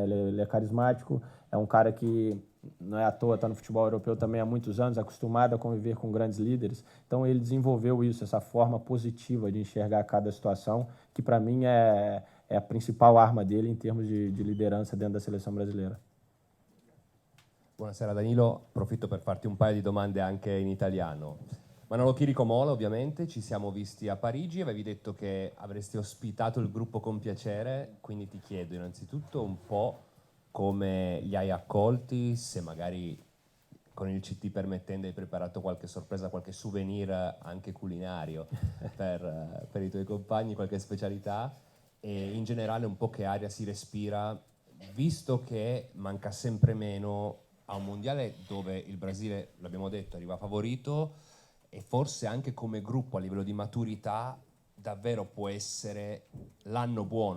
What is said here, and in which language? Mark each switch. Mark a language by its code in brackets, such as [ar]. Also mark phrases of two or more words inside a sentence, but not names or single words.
[pt] Ele é carismático, é um cara que não é à toa, está no futebol europeu também há muitos anos, acostumado a conviver com grandes líderes. Então ele desenvolveu isso, essa forma positiva de enxergar cada situação, que para mim é a principal arma dele em termos de lideranza dentro da seleção brasileira. [it] Buonasera Danilo, approfitto per farti un paio di domande anche in italiano. Manolo Chirico Mola, ovviamente, ci siamo visti a Parigi, avevi detto che avresti ospitato il gruppo con piacere, quindi ti chiedo innanzitutto un po' come li hai accolti, se magari con il CT permettendo hai preparato qualche sorpresa, qualche souvenir anche culinario per i tuoi compagni, qualche specialità, e in generale un po' che aria si respira, visto che manca sempre meno a un mondiale dove il Brasile, l'abbiamo detto, arriva favorito, e forse anche come gruppo a livello di maturità davvero può essere l'anno buono.